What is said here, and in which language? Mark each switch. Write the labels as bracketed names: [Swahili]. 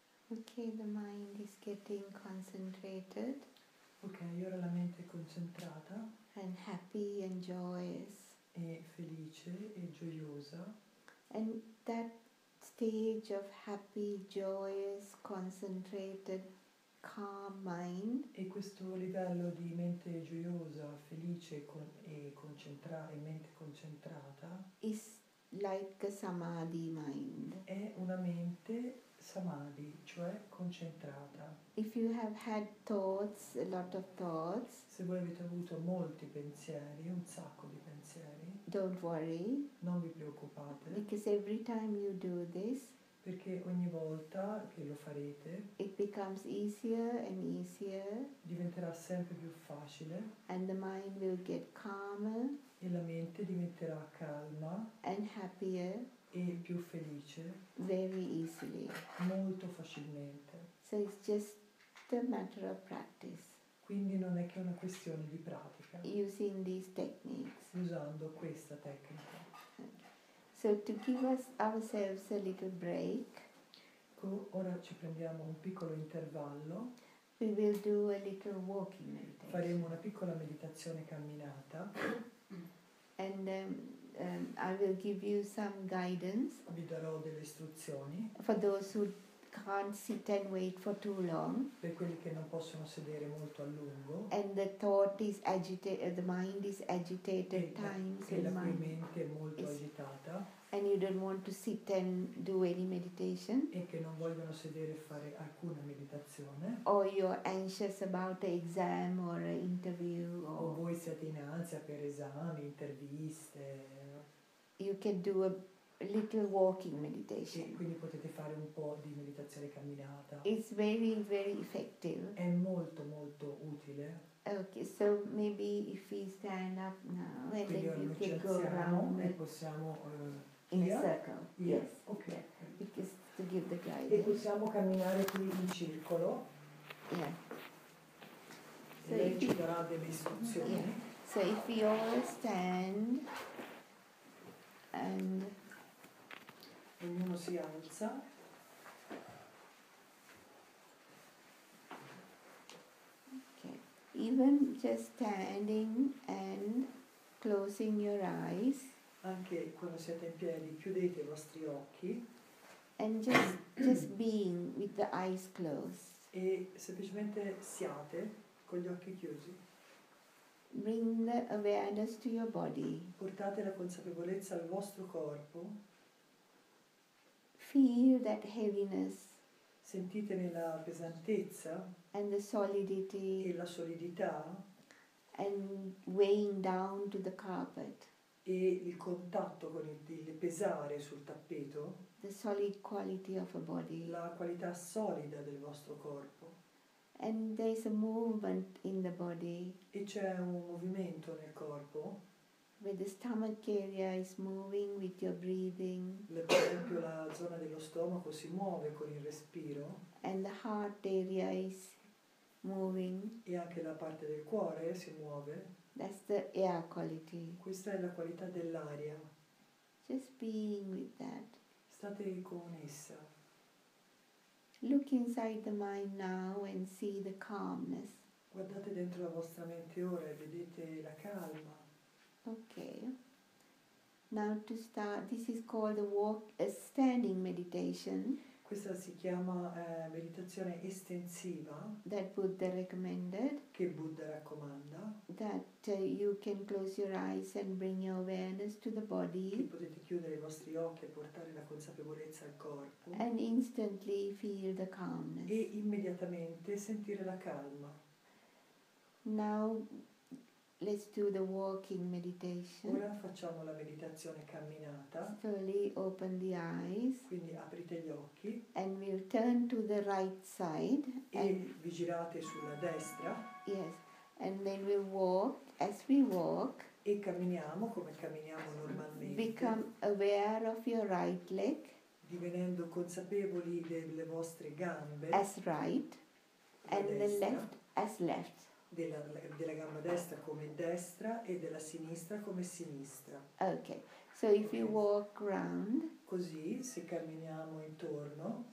[English] Okay, the mind is getting concentrated [Italian] Ok, ora la mente è concentrata [English] and happy and joyous. [Italian] e felice e gioiosa. [English] And that stage of happy, joyous, concentrated, calm mind [Italian] E questo livello di mente gioiosa, felice e mente concentrata [English] is like a Samadhi mind. [Italian] è una mente samadhi, cioè concentrata. [English] If you have had thoughts, a lot of thoughts, [Italian] Se voi avete avuto molti pensieri, un sacco di pensieri, [English] don't worry, [Italian] non vi preoccupate, [English] because every time you do this, [Italian] perché ogni volta che lo farete [English] it becomes easier and easier, [Italian] diventerà sempre più facile [English] and the mind will get calmer [Italian] e la mente diventerà calma [English] and happier [Italian] e più felice [English] very easily. [Italian] molto facilmente. [English] So it's just a matter of practice [Italian] Quindi non è che una questione di pratica, [English] using these techniques. [Italian] usando questa tecnica. [English] So to give us ourselves a little break, [Italian] Ora ci prendiamo un piccolo intervallo, [English] we will do a little walking meditation. [Italian] faremo una piccola meditazione camminata, [English] And I will give you some guidance [Italian] vi darò delle istruzioni [English] for those who can't sit and wait for too long, [Italian] per quelli che non possono sedere molto a lungo [English] and the thought is agitated, the mind is agitated times, [Italian] e la cui [English] mind, [Italian] mente è molto [English] is- [Italian] agitata [English] and you don't want to sit and do any meditation, [Italian] e che non vogliono sedere e fare alcuna meditazione, [English] or you're anxious about an exam or an interview, [Italian] o [English] or [Italian] voi siete in ansia per esami, interviste, [English] you can do a little walking [Italian] e [English] meditation. [Italian] quindi potete fare un po' di meditazione camminata. [English] It's very, very effective. [Italian] È molto molto utile. [English] Okay, so maybe if we stand up now, and [Italian] Quindi [English] then [Italian] ora [English] you [Italian] noi ci [English] can go [Italian] alziamo [English] around [Italian] e possiamo [English] in a here? circle. Here? Yes. Ok. Because to give the [Italian] E [English] guidance. [Italian] possiamo camminare qui in circolo [English] Yeah. [Italian] e lei ci darà delle istruzioni. [English] Yeah. So if we all stand and [Italian] Ognuno si alza [English] okay, even just standing and closing your eyes [Italian] anche quando siete in piedi, chiudete i vostri occhi [English] and just being with the eyes closed. [Italian] e semplicemente siate con gli occhi chiusi. [English] Bring the awareness to your body. [Italian] Portate la consapevolezza al vostro corpo, [English] Feel that heaviness [Italian] sentite la pesantezza [English] and the solidity [Italian] e la solidità [English] and weighing down to the carpet, [Italian] e il contatto con il pesare sul tappeto, [English] the solid quality of a body. [Italian] la qualità solida del vostro corpo. [English] And there is a movement in the body [Italian] E c'è un movimento nel corpo, [English] where the stomach area is moving with your breathing [Italian] per esempio la zona dello stomaco si muove con il respiro [English] and the heart area is moving. [Italian] e anche la parte del cuore si muove. [English] That's the air quality. [Italian] Questa è la qualità dell'aria. [English] Just being with that. [Italian] State con essa. [English] Look inside the mind now and see the calmness. [Italian] Guardate dentro la vostra mente ora e vedete la calma. [English] Okay. Now to start, this is called a standing meditation [Italian] Questa si chiama meditazione estensiva [English] that Buddha recommended, [Italian] che Buddha raccomanda, [English] that you can close your eyes and bring your awareness to the [Italian] che [English] body [Italian] potete chiudere i vostri occhi e portare la consapevolezza al corpo [English] and instantly feel the calmness. [Italian] e immediatamente sentire la calma. [English] Now let's do the walking meditation. [Italian] Ora facciamo la meditazione camminata, [English] Slowly open the eyes [Italian] quindi aprite gli occhi [English] and we'll turn to the right side [Italian] e [English] and [Italian] vi girate sulla destra [English] yes, and then we'll walk. As we walk, [Italian] e camminiamo come camminiamo normalmente, [English] become aware of your right leg [Italian] divenendo consapevoli delle vostre gambe, [English] as right [Italian] la [English] and the [Italian] destra, [English] left as left. [Italian] della gamba destra come destra e della sinistra come sinistra. [English] Okay, so if you walk round, [Italian] Così, se camminiamo intorno,